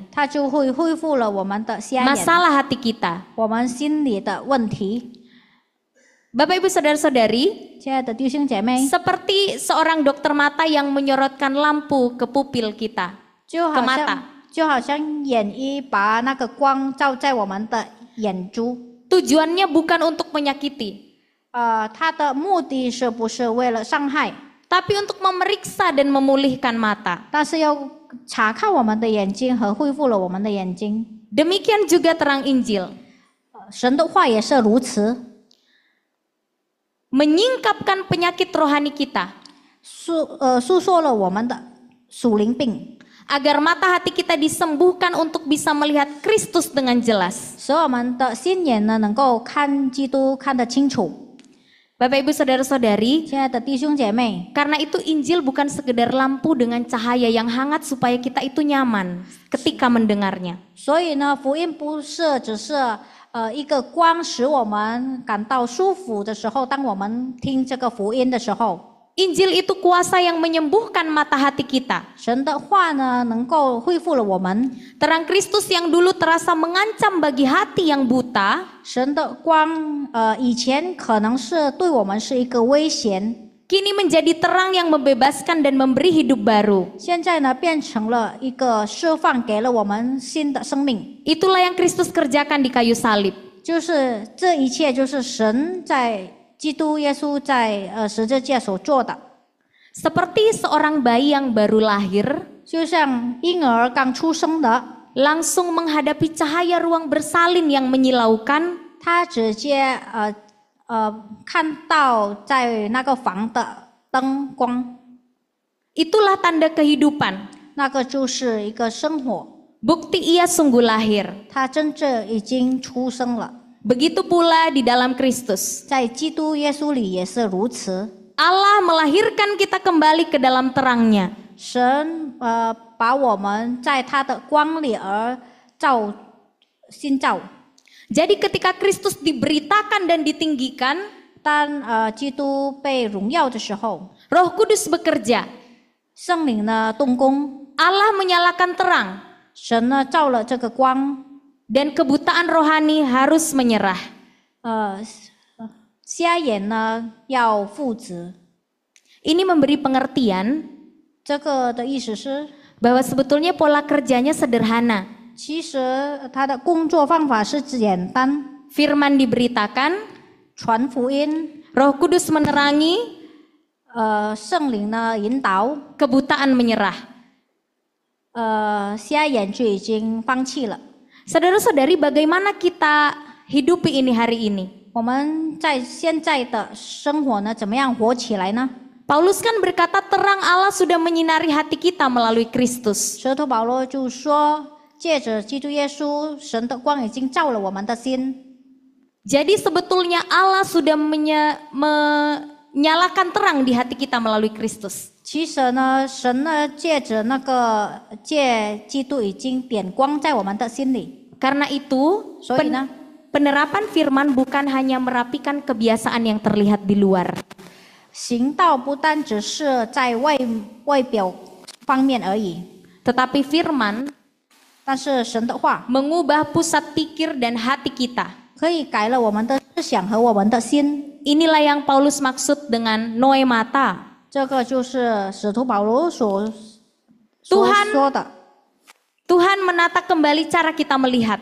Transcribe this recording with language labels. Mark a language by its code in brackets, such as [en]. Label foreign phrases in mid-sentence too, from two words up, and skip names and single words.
[zh] 他就会恢复了我们的瞎眼， [id] Masalah hati kita. [zh] 我们心里的问题。 [id] Bapak Ibu Saudara-saudari, [zh] 亲爱的弟兄姐妹， [id] seperti seorang dokter mata yang menyorotkan lampu ke pupil kita, [zh] 就 [id] ke [zh] 好 [id] mata. [zh] 像就好像眼医把那个光照在我们的眼珠， [id] Tujuannya bukan untuk menyakiti, [zh] 它的目的是不是为了伤害， [id] tapi untuk memeriksa dan memulihkan mata. [zh] 但是要查看我们的眼睛和恢复了我们的眼睛。 [id] Demikian juga terang Injil, [zh] 神的话也是如此， [id] menyingkapkan penyakit rohani kita, [zh] 诉说了我们的属灵病， [id] agar mata hati kita disembuhkan untuk bisa melihat Kristus dengan jelas. [zh] 使我们的心眼呢能够看基督看得清楚。 [id] Bapak Ibu Saudara-saudari, [zh] 亲爱的弟兄姐妹， [id] karena itu Injil bukan sekedar lampu dengan cahaya yang hangat supaya kita itu nyaman ketika mendengarnya. [zh] 所以呢，福音不是只是一个光，使我们感到舒服的时候，当我们听这个福音的时候， [id] Injil itu kuasa yang menyembuhkan mata hati kita. [zh] 神的话呢能够恢复了我们。 [id] Terang Kristus yang dulu terasa mengancam bagi hati yang buta, [zh] 神的光，以前可能是对我们是一个危险， [id] kini menjadi terang yang membebaskan dan memberi hidup baru. [zh] 现在呢变成了一个释放，给了我们新的生命。 [id] Itulah yang Kristus kerjakan di kayu salib. [zh] 就是这一切，就是神在基督耶稣在十字架所做的。 [id] Seperti seorang bayi yang baru lahir, [zh] 就像婴儿刚出生的， [id] langsung menghadapi cahaya ruang bersalin yang menyilaukan, [zh] 他直接看到在那个房的灯光， [id] itulah tanda kehidupan. [zh] 那个就是一个生活， [id] Bukti ia sungguh lahir. [zh] 他真正已经出生了。 [id] Begitu pula di dalam Kristus. [zh] 在基督耶稣里也是如此， [id] Allah melahirkan kita kembali ke dalam terangnya. [zh] 神把我们在他的光里而新造。 [id] Jadi ketika Kristus diberitakan dan ditinggikan, [zh] 当基督被荣耀的时候， [id] Roh Kudus bekerja. [zh] 圣灵呢动工， [id] Allah menyalakan terang [zh] 神呢照了这个光， [id] dan kebutaan rohani harus menyerah. [zh] 瞎眼呢要负责。 [id] Ini memberi pengertian [zh] 这个的意思是， [id] bahwa sebetulnya pola kerjanya sederhana. [zh] 其实他的工作方法是简单， [id] Firman diberitakan, [zh] 传福音， [id] Roh Kudus menerangi, [zh] 圣灵呢引导， [id] kebutaan menyerah. [zh] 瞎眼就已经放弃了。 [id] Saudara-saudari, bagaimana kita hidupi ini hari ini? [zh] 我们在现在的生活呢，怎么样活起来呢？ [id] Paulus kan berkata terang Allah sudah menyinari hati kita melalui Kristus. [zh] 使徒保罗就说，借着基督耶稣，神的光已经照了我们的心。 [id] Jadi sebetulnya Allah sudah menyalakan terang di hati kita melalui Kristus. [zh] 其实呢，神呢借基督已经点光在我们的心里。 [id] Karena itu, [zh] 所以呢， [id] penerapan firman bukan hanya merapikan kebiasaan yang terlihat di luar. [zh] 行道不单只是在外表方面而已， [id] Tetapi firman [zh] 但是神的话 [id] mengubah pusat pikir dan hati kita. [zh] 可以改了我们的思想和我们的心。 [id] Inilah yang Paulus maksud dengan noemata. [zh] 这个就是使徒保罗所 [id] Tuhan [zh] 说的。 [id] Tuhan menata kembali cara kita melihat.